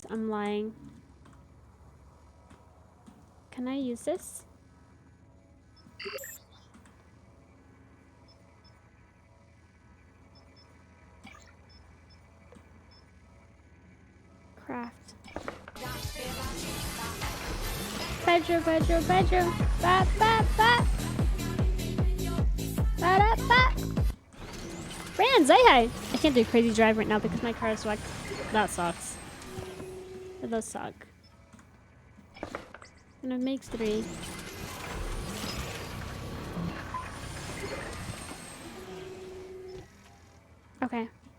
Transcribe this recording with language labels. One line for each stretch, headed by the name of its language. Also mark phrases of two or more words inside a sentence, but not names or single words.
English: I'm lying. Can I use this? Craft. Pedro, Pedro, Pedro. Ba, ba, ba. Ba, da, ba. Brands, I can't do crazy drive right now because my car is wrecked. That sucks. It does suck. And it makes 3. Okay.